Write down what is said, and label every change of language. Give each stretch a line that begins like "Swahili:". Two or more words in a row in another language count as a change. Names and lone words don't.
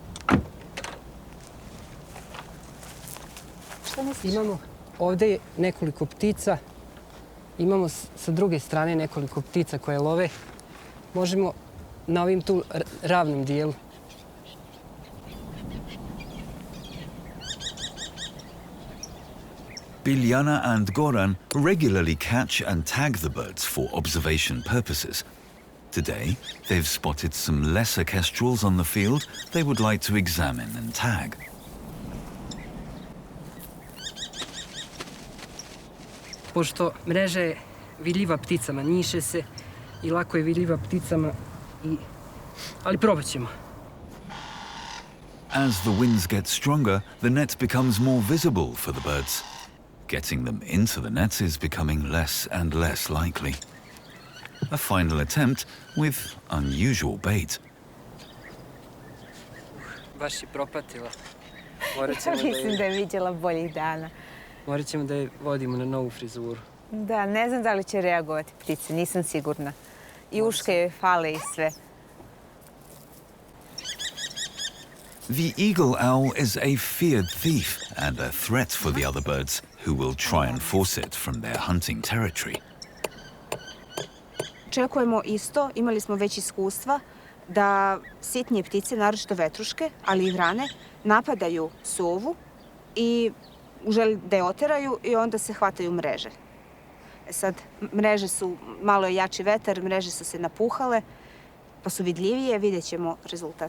Bosnian: Imamo ovdje nekoliko ptica, imamo sa druge strane nekoliko ptica koje love. Možemo na ovim tu ravnom dijelu.
English: Biljana and Goran regularly catch and tag the birds for observation purposes. Today, they've spotted some lesser kestrels on the field they would like to examine and tag.
Bosnian: Pošto mreža je vidljiva pticama, njiše se i lako je vidljiva pticama, ali probat ćemo.
English: As the winds get stronger, the net becomes more visible for the birds. Getting them into the nets is becoming less and less likely. A final attempt with unusual bait.
Bosnian: Baš je propatila. Mislim da je vidjela boljih dana. Morat ćemo da je vodimo na novu frizuru. Da, ne znam da li će reagovati ptice, nisam sigurna. I uške joj fale i sve.
English: The eagle owl is a feared thief and a threat for the other birds, who will try and force it from their hunting territory.
Bosnian: Očekujemo isto, imali smo već iskustva, da sitnije ptice, naročito vetruške, ali i vrane, napadaju sovu i žele da je oteraju i onda se hvataju mreže. Sad, mreže su, malo je jači vetar, mreže su se napuhale, pa su vidljivije, vidjet ćemo rezultat.